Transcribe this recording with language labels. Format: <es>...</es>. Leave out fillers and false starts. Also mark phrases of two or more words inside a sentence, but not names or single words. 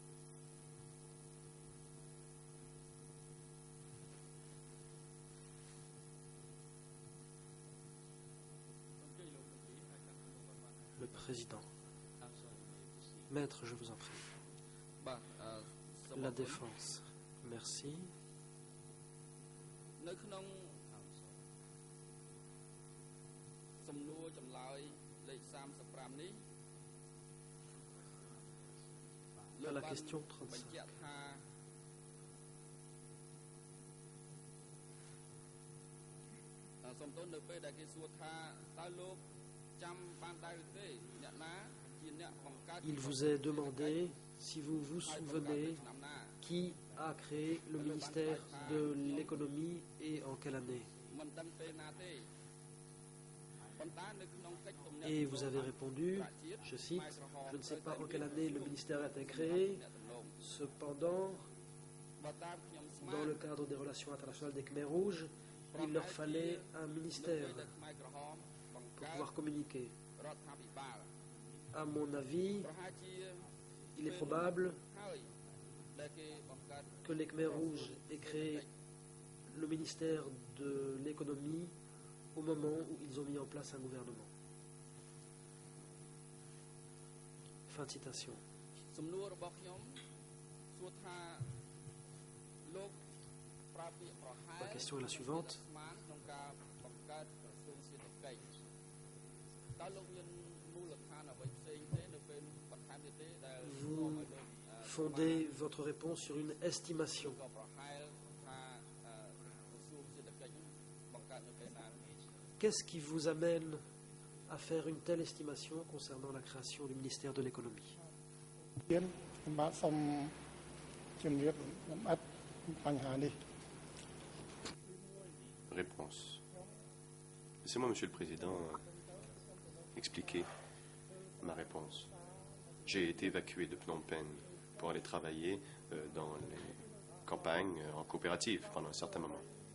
<fr>Le président. Maître, je vous en prie.</fr> <km>បាទសូម</km> <fr>La défense. Merci.</fr> <km>នៅក្នុងសំណួរចម្លើយលេខ35នេះ</km> <fr>À la question</fr> <km>បញ្ជាក់</km> <fr>35.</fr> <km>ថាសូមទោសនៅពេលដែលគេសួរថាតើលោកចាំបានដែរឬទេអ្នកណាជាអ្នកបង្កើត</km> <fr>Il vous est demandé si vous vous souvenez qui a créé le ministère de l'économie et en quelle année.</fr> <km>មិនដឹងពេលណាទេប៉ុន្តែនៅក្នុងកិច្ចទំនាក់</km> <fr>Et vous avez répondu, je cite, je ne sais pas en quelle année le ministère a été créé, cependant,</fr> <km>បើតាមខ្ញុំស្មាន</km> <fr>dans le cadre des relations internationales des Khmers rouges, il leur fallait un ministère</fr> <km>ពេលដែលខ្មែរក្រហមបង្</km> <fr>pour</fr> <km>កើត</km> <fr>pouvoir communiquer.</fr> <km>រដ្ឋាភិបាល</km> <fr>À mon avis,</fr> <km>ប្រហែលជា</km> <fr>il est probable</fr> <km>ហើយដែលគេបង្កើត</km> <fr>que les Khmers rouges aient créé le ministère de l'économie au moment où ils ont mis en place un gouvernement. Fin de citation.</fr> <km>សំណួររបស់ខ្ញុំសួរថាលោកប្រើពាក្យប្រហែល</km> <fr>La question est la suivante.</fr> <km>ស្មានក្នុងការបង្កើតក្រសួងសេដ្ឋកិច្ចតើលោកមានមូលដ្ឋានអ្វីផ្សេងទេនៅពេលបន្ថែមទៀតទេដែល</km> <fr>Vous fondez votre réponse sur une estimation.</fr> <km>ក៏ប្រហែលថាក្រសួងសេដ្ឋកិច្ចបង្កើតនៅពេលណា</km> <fr>Qu'est-ce qui vous amène à faire une telle estimation concernant la création du ministère de l'économie?</fr> <km>ខ្ញុំបាទសូមជំរាបលម្អិតបញ្ហានេះ</km> <fr>Réponse. Laissez-moi, Monsieur le Président, expliquer ma réponse. J'ai été évacué de Phnom Penh pour aller travailler dans les campagnes en coopérative pendant un certain moment.</fr>